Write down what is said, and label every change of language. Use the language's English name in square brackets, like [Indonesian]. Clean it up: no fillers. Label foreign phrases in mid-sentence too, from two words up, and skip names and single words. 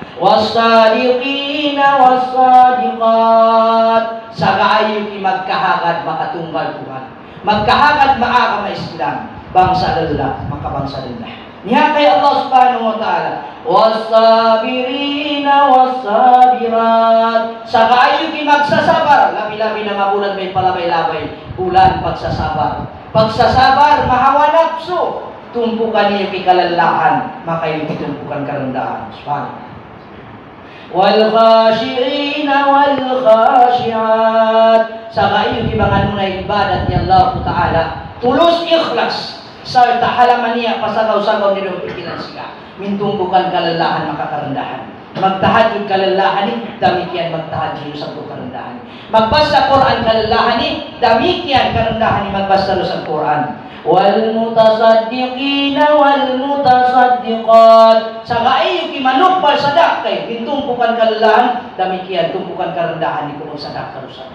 [Arabic] والصادقين والصادقات, [Central Sama] sa kaayuki magkahagad makatunggal Tuhan. Magkahagad maagama Islam, bangsa lala makabangsa lala. Niya kay Allah [Arabic] سبحانه وتعالى, والصابرين والصابرات, [Central Sama] sa kaayuki magsasabar, labi-labi na mabulan may palabay-labay, bulan pagsasabar. Pagsasabar mahawa nafsu, tumpukan niyo kay kalalahan, makayuki tumpukan karendahan. Subhanahu. [Arabic] والخاشعين والخاشعات, [Central Sama] sa kaayuki mga nunay ibadat ni Allah taala, tulus ikhlas. Sarta halaman niya pasagaw-sagaw nila pikilan sila. Mintumbukan kalalahan makakarandahan. Magtahajud kalalahan ni damikian magtahajud sa karandahan. Magbasa Quran kalalahan ni damikian karandahan ni magbasa sa Quran. [Arabic] والمتصدقين والمتصدقات, [Central Sama] sa kaayo kimanukbal sadakay mintumbukan kalalahan damikian tumpukan karandahan ni kumong sadakay sa.